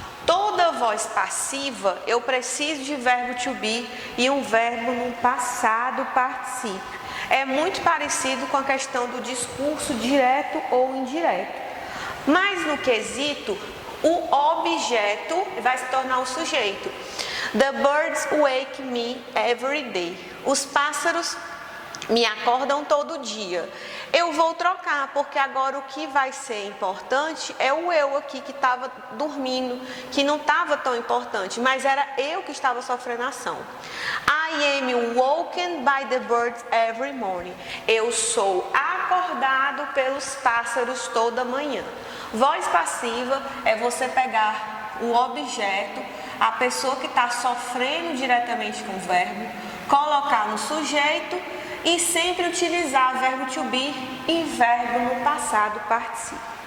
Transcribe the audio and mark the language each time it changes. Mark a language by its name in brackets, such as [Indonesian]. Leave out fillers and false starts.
[Portuguese] Toda voz passiva eu preciso de verbo to be e um verbo no passado particípio. É muito parecido com a questão do discurso direto ou indireto. Mas no quesito, o objeto vai se tornar o sujeito. [English] The birds wake me every day. [Portuguese] Os pássaros me acordam todo dia. Eu vou trocar, porque agora o que vai ser importante é o eu aqui que estava dormindo, que não estava tão importante, mas era eu que estava sofrendo ação. [English] I am woken by the birds every morning. [Portuguese] Eu sou acordado pelos pássaros toda manhã. Voz passiva é você pegar o objeto, a pessoa que está sofrendo diretamente com o verbo, colocar no sujeito e sempre utilizar verbo to be e verbo no passado particípio.